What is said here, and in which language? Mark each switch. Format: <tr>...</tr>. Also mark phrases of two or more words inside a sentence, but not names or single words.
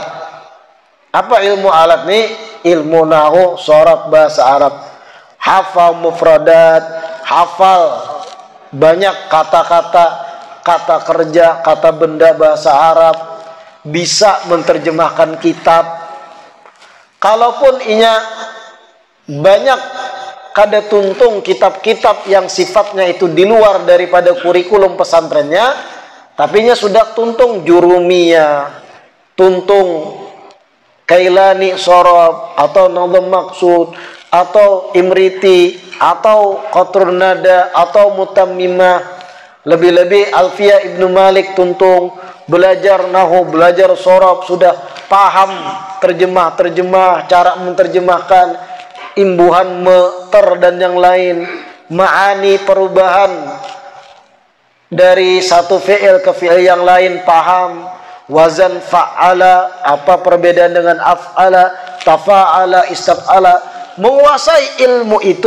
<id>Apa ilmu alat nih? Ilmu nahwu, sorof, bahasa Arab. Hafal mufradat, hafal banyak kata-kata, kata kerja, kata benda bahasa Arab, bisa menerjemahkan kitab.</id> <bjn>Kalaupun inya banyak kada tuntung kitab-kitab yang sifatnya itu di luar daripada kurikulum pesantrennya, tapi inya sudah tuntung jurumiyah, tuntung kailani sorob, atau nazam maksud, atau imriti, atau qatrun nada, atau mutammimah. Lebih-lebih Alfiyah Ibnu Malik tuntung, belajar nahu,</bjn> <id>belajar sorob, sudah paham terjemah, cara menerjemahkan, imbuhan meter dan yang lain, ma'ani perubahan dari satu fi'il ke fi'il yang lain paham, wazan fa'ala, apa perbedaan dengan af'ala, tafa'ala, istaf'ala, menguasai ilmu itu.</id>